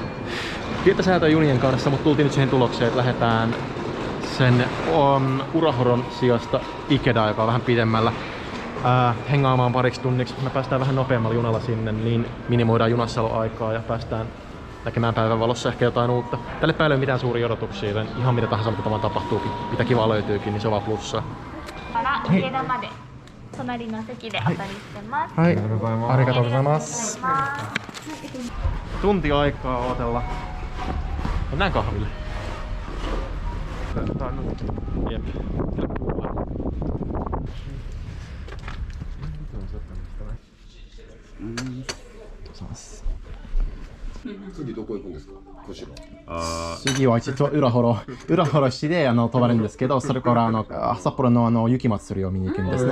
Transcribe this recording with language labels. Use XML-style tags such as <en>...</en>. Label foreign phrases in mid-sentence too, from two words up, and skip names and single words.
<fi>Pientä säätöä junien kanssa, mutta tultiin nyt siihen tulokseen, että lähdetään sen Urahoron sijasta Ikedaan, joka on vähän pidemmällä. Hengaamaan pariksi tunniksi. Me päästään vähän nopeammalla junalla sinne, niin minimoidaan junassaoloaikaa ja päästään näkemään päivänvalossa ehkä jotain uutta. Tälle päälle ei ole mitään suuria odotuksia, joten ihan mitä tahansa mitä tavan tapahtuukin, mitä kivaa löytyykin, niin se on vaan plussaa.</fi> <ja>ありがとうございます.</ja> <fi>Tunti aikaa odotella. Mennään kahville. Jep.</fi> <ja>次は一応浦幌市で泊まるんですけど、それから札幌の雪まつりを見に行くんですね。</ja>